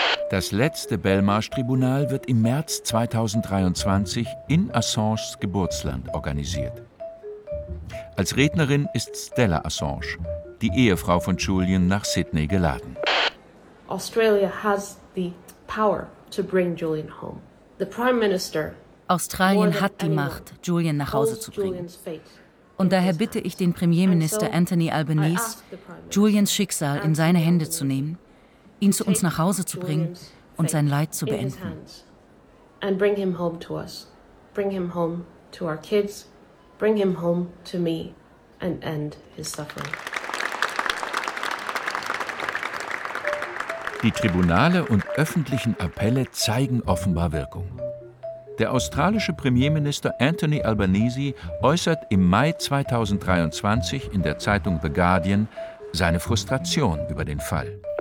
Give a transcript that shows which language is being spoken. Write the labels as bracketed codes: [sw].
[de] Das letzte Belmarsh-Tribunal wird im März 2023 in Assanges Geburtsland organisiert. Als Rednerin ist Stella Assange, die Ehefrau von Julian, nach Sydney geladen. [en] Australia has the power to bring Julian home. The Prime Minister. [de] Australien hat die Macht, Julian nach Hause zu bringen. Und daher bitte ich den Premierminister Anthony Albanese, Julians Schicksal in seine Hände zu nehmen, ihn zu uns nach Hause zu bringen und sein Leid zu beenden. [en] And bring him home to us. Bring him home to our kids. Bring him home to me and end his suffering. [de] Die Tribunale und öffentlichen Appelle zeigen offenbar Wirkung. Der australische Premierminister Anthony Albanese äußert im Mai 2023 in der Zeitung The Guardian seine Frustration über den Fall.